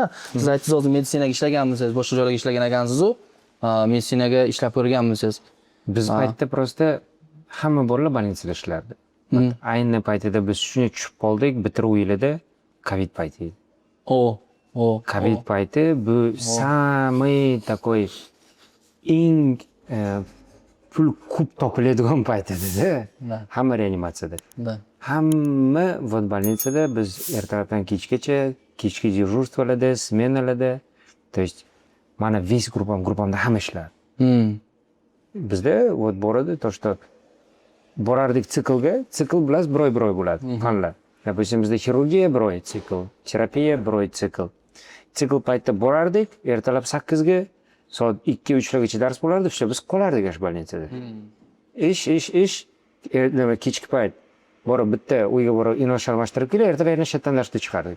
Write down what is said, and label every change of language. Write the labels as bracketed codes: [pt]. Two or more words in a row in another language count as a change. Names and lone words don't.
[uz] Siz aytdingiz, hozir meditsinaga ishlaganmisiz, boshqa joylarga ishlagan ekansiz-ku. Meditsinaga ishlab ko'rganmisiz? Biz paytda просто hamma bolalar больницада ishlardi. Ayni paytida biz shunga tushib qoldik, bitiruv yilida Covid payti edi. Covid payti bu [ru] самый такой [uz] eng pul ko'p topiladigan payt edi-da. Hamma reanimatsiyada. Hamma вот больницада biz ertalabdan kechgacha, kechki дежурствоlarda, smenalarda, [ru] то есть [uz] mana весь gruppamda hamma ishlardi. Bizda вот boradi, [ru] то что [uz] borardik siklga, sikl bilan bir oy bo'ladi fanlar. Допустим, bizda xirurgiya bir oy sikl, terapiya bir oy sikl. Sikl paytda borardik, ertalab 8 ga, soat 2-3 largacha dars bo'lardi, o'sha biz qolardik ash больницада. Ish, kechki payt borib bitta uyga borib inosh almashtirib kelib, ertalab yana shatdan darsga chiqardik.